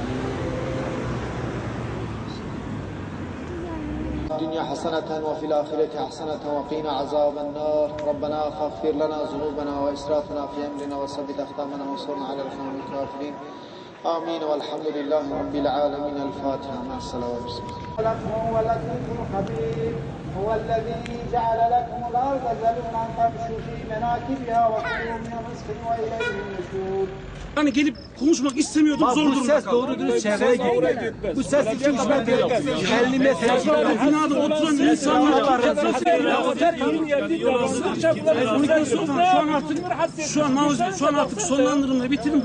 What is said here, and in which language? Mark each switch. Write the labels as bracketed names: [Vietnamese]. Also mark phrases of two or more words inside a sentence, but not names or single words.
[Arabic] الدنيا حسنة وفي الآخرة حسنة وقنا عذاب النار ربنا فاغفر لنا ذنوبنا وإسرافنا في أمرنا وثبت أقدامنا وانصرنا على القوم الكافرين آمين والحمد لله رب العالمين. الفاتحة مع الصلوات. هو اللطيف الخبير هو الذي جعل لكم الأرض ذلولا فامشوا في مناكبها وكلوا من رزقه وإليه النشور. [Turkish] Hani gelip konuşmak istemiyorduk, zor durumda kaldık. Bu ses doğru dürüst çevreye gidiyor. Bu ses 2-3 metre yok. 50 metre yok. Binada oturan insanlar var. Şu an artık sonlandırılmayı bitirin.